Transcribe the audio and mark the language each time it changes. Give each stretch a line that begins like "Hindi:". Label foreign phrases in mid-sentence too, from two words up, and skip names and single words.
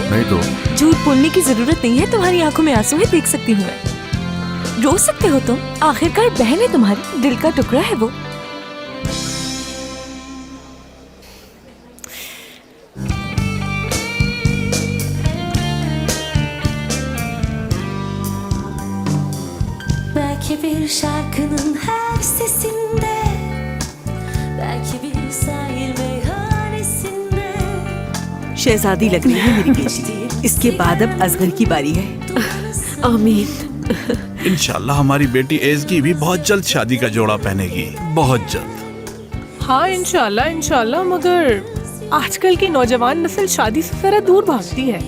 Hindi: नहीं तो झूठ बोलने की जरूरत नहीं है, तुम्हारी आंखों में आंसू है, देख सकती हूँ मैं। रो सकते हो तुम, आखिरकार बहन है तुम्हारी, दिल का टुकड़ा है वो।
Turkish: Belki bir şarkının her sesinde, belki bir sahil meyhanesinde.
Hindi: शहजादी लग रही है मेरी बेटी। इसके बाद अब असगर की बारी है। आमीन। इंशाल्लाह हमारी बेटी एज़गी भी बहुत जल्द शादी का जोड़ा पहनेगी, बहुत जल्द। हाँ इंशाल्लाह इंशाल्लाह, मगर आजकल की नौजवान नस्ल शादी से जरा दूर भागती है।